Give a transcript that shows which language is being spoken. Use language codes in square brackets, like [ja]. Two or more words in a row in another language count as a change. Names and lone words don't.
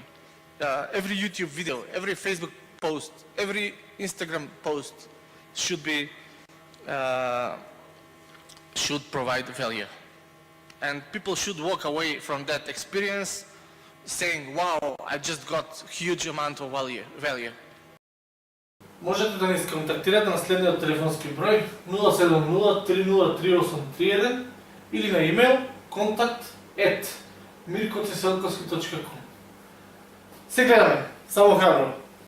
[en] Every YouTube video, every Facebook post, every Instagram post should provide value. And people should walk away from that experience saying, wow, I just got huge amount of value. [mk] Можете да ни сконтактирате на следниот телефонски број 070-303-831 или на имейл contact@mirkoceselkoski.com. Се гледаме, само храбро!